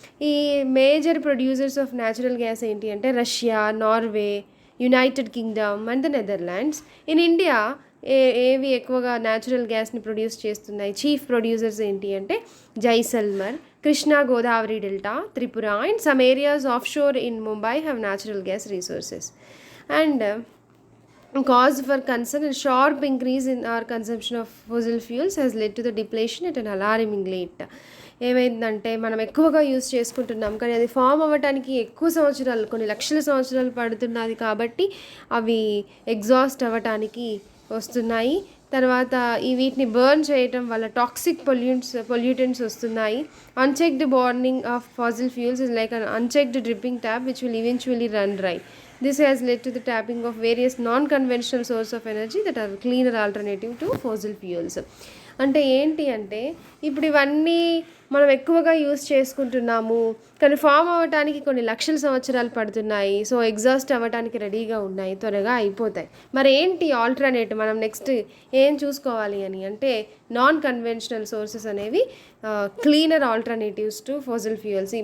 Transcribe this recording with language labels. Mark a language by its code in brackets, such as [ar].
[te] ఈ major producers of natural gas ఏంటి అంటే Russia, Norway, United Kingdom and the Netherlands. In India ఏవి ఎక్కువగా న్యాచురల్ గ్యాస్ని ప్రొడ్యూస్ చేస్తున్నాయి, చీఫ్ ప్రొడ్యూసర్స్ ఏంటి అంటే Jaisalmer, Krishna Godavari delta, Tripura and [en] Some areas offshore in Mumbai have natural gas resources. And cause for concern and sharp increase in our consumption of fossil fuels has led to the depletion at an alarming rate. [te] ఏమైందంటే మనం ఎక్కువగా use చేసుకుంటున్నాం కానీ అది form అవ్వడానికి ఎక్కువ సంవత్సరాలు, కొన్ని లక్షల సంవత్సరాలు పడుతున్నది కాబట్టి అవి ఎగ్జాస్ట్ అవ్వటానికి వస్తున్నాయి. తర్వాత వీటిని బర్న్ చేయటం వల్ల టాక్సిక్ పొల్యూటెంట్స్ వస్తున్నాయి. [en] Unchecked burning of fossil fuels is like an unchecked dripping tap which will eventually run dry. This has led to the tapping of various non-conventional sources of energy that are cleaner alternative to fossil fuels. [te] అంటే ఏంటి అంటే ఇప్పుడు ఇవన్నీ మనం ఎక్కువగా use చేసుకుంటున్నాము కానీ form అవ్వటానికి కొన్ని లక్షల సంవత్సరాలు పడుతున్నాయి. సో ఎగ్జాస్ట్ అవ్వటానికి రెడీగా ఉన్నాయి, త్వరగా అయిపోతాయి. మరి ఏంటి ఆల్టర్నేట్, మనం నెక్స్ట్ ఏం చూసుకోవాలి అని అంటే నాన్ కన్వెన్షనల్ సోర్సెస్ అనేవి cleaner alternatives to fossil fuels.